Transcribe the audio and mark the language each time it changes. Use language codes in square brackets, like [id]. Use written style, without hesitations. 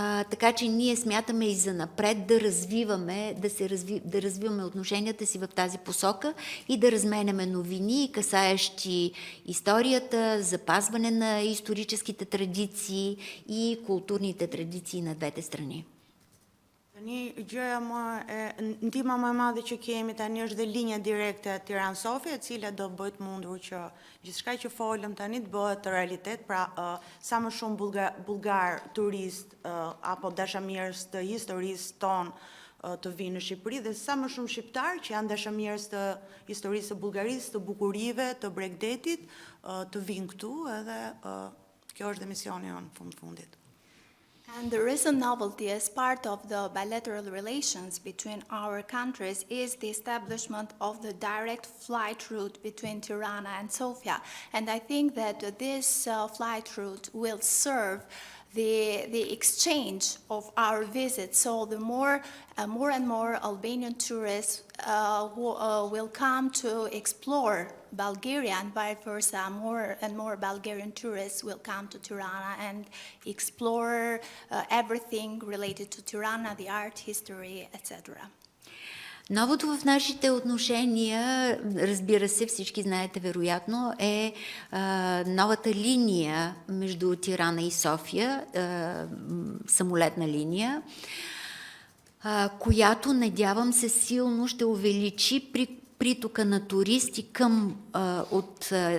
[bg] Така че ние смятаме и за напред да развиваме, да развиваме отношенията си в тази посока и да разменяме новини, касаещи историята, запазване на историческите традиции и културните традиции на двете страни. [sq] Ndihma më e madhe që kemi tani është dhe linja direkte Tiranë-Sofia, e cila do bëhet mundur që gjithçka që folëm tani të bëhet realitet, pra sa më shumë bulgar turist apo dashamirës të historisë tonë të vinë në Shqipëri dhe sa më shumë shqiptar që janë dashamirës të historisë të Bullgarisë, të bukurive, të Bregdetit, të vinë këtu edhe kjo është dhe misioni jonë fundit. [en] And the recent novelty as part of the bilateral relations between our countries is the establishment of the direct flight route between Tirana and Sofia. And I think that this flight route will serve the exchange of our visits. So the more and more Albanian tourists who will come to explore Bulgaria, and vice versa, more and more Bulgarian tourists will come to Tirana and explore everything related to Tirana, the art, history, etc. [bg] Новото в нашите отношения, разбира се, всички знаете вероятно, е новата линия между Тирана и София, самолетна линия, която, надявам се, силно ще увеличи притока на туристи от